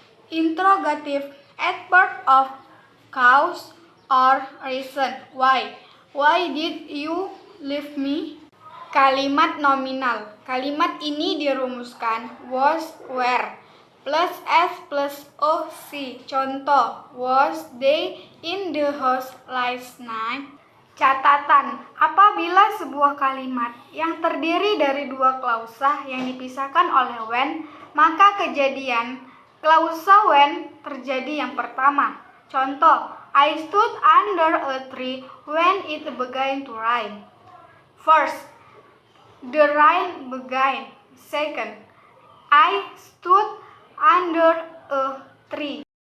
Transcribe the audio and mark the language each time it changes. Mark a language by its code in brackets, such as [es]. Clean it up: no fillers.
[en] Interrogative adverb of cause or reason, why. Why did you leave me? [id] Kalimat nominal. Kalimat ini dirumuskan was, were, plus S plus OC. [en] Contoh, was they in the house last night? [id] Catatan, apabila sebuah kalimat yang terdiri dari dua klausa yang dipisahkan oleh when, maka kejadian klausa when terjadi yang pertama. [en] Contoh, I stood under a tree when it began to rain. First, the rain began. Second, I stood under a tree.